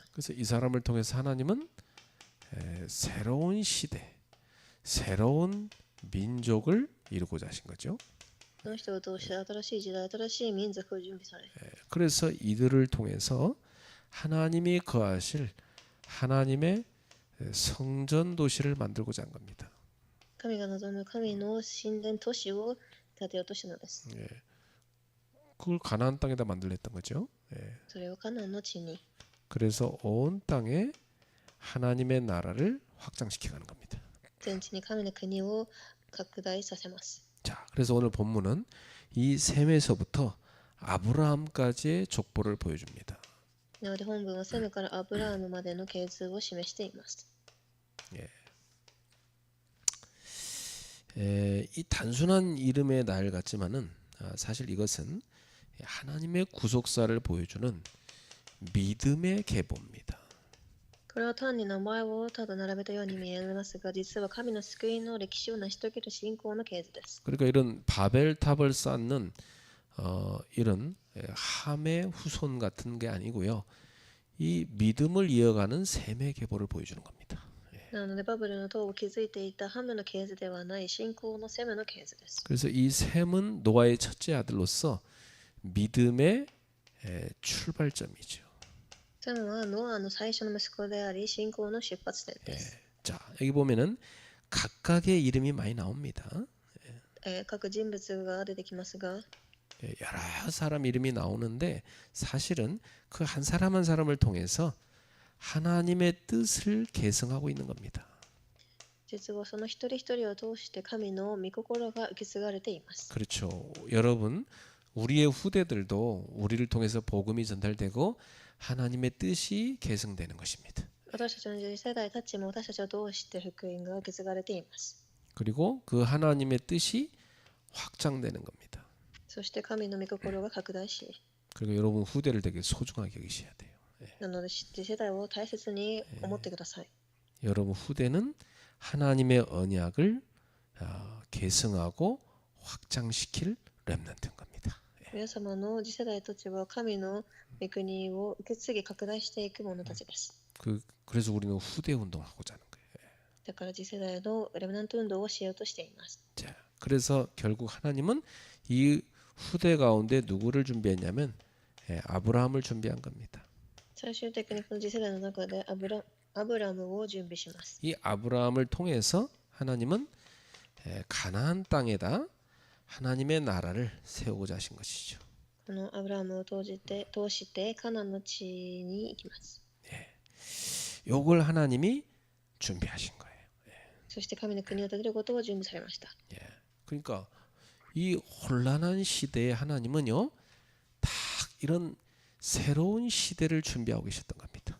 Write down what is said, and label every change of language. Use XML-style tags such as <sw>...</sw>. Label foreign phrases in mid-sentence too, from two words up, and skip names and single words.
<ko>그래서 이 사람을 통해서 하나님은 새로운 시대, 새로운 민족을 이루고자 하신 거죠.</ko> <ja>この人を通して新しい時代、新しい民族を準備され、</ja> <ko>그래서 이들을 통해서 하나님이 거하실 하나님의 성전 도시를 만들고자 한 겁니다.</ko> <ja>神が望む神の神殿都市を建てようとしたのです。</ja> <ko>그걸 가나안 땅에다 만들랬던 거죠.</ko> <ja>それをカナンの地に、</ja> <ko>그래서 온 땅에 하나님의 나라를 확장시켜가는 겁니다.</ko> <ja>全地に神の国を拡大させます。</ja> <ko>자, 그래서 오늘 본문은 이 셈에서부터 아브라함까지의 족보를 보여줍니다.</ko> <ja>なので本文はセムからアブラハムまでの系図を示しています。</ja> <ko>이 단순한 이름의 날 같지만은 사실 이것은 하나님의 구속사를 보여주는 믿음의 계보입니다.</ko> <ja>これは単に名前をただ並べたように見えますが、実は神の救いの歴史を成し遂げる信仰の系図です。</ja> <ko>그러니까 이런 바벨탑을 쌓는 이런 함의 후손 같은 게 아니고요. 이 믿음을 이어가는 셈의 계보를 보여주는 겁니다.</ko> <ja>なのでバブルの塔を築いていたハムの系図ではない信仰のセムの系図です。</ja> <ko>그래서 이 셈은 노아의 첫째 아들로서 믿음의 출발점이죠.</ko> <ja>セムはノアの最初の息子であり、信仰の出発点です。</ja> <ko>자, 여기 보면은 각각의 이름이 많이 나옵니다.</ko> <ja>各人物が出てきますが、</ja> <ko>여러 사람 이름이 나오는데 사실은 그 한 사람 한 사람을 통해서 하나님의 뜻을 계승하고 있는 겁니다.</ko> <ja>実はその一人一人を通して神の御心が受け継がれています。</ja> <ko>그렇죠. 여러분, 우리의 후대들도 우리를 통해서 복음이 전달되고 하나님의 뜻이 계승되는 것입니다.</ko> <ja>私たちの次世代たちも私たちを通して福音が受け継がれています。</ja> <ko>그리고 그 하나님의 뜻이 확장되는 겁니다.</ko> <ja>そして神の御心が拡大し、</ja> <ko>그리고 여러분 후대를 되게 소중하게 여기셔야 돼요.</ko> <ja>なので次世代を大切に思ってください。</ja> <ko>여러분 후대는 하나님의 언약을 계승하고 확장시킬 렘넌트인 겁니다.</ko> <ja>皆様の次世代たちは神の御国を受け継ぎ拡大していく者たちです。</ja> <ko>그래서 우리는 후대 운동을 하고자 하는 거예요.</ko> <ja>だから次世代のレムナント運動をしようとしています。</ja> <ko>자, 그래서 결국 하나님은 이 후대 가운데 누구를 준비했냐면 아브라함을 준비한 겁니다.</ko> <ja>最終的にこの次世代の中でアブラムを準備します。</ja> <ko>이 아브라함을 통해서 하나님은 가나안 땅에다 하나님의 나라를 세우고자 하신 것이죠.</ko> <ja>このアブラムを通してカナンの地に行きます。</ja> <ko>요걸 하나님이 준비하신 거예요.</ko> <ja>そして神の国を建てることを準備されました。</ja> <ko>그러니까 이 혼란한 시대에 하나님은요, 딱 이런 새로운 시대를 준비하고 계셨던 겁니다.</ko>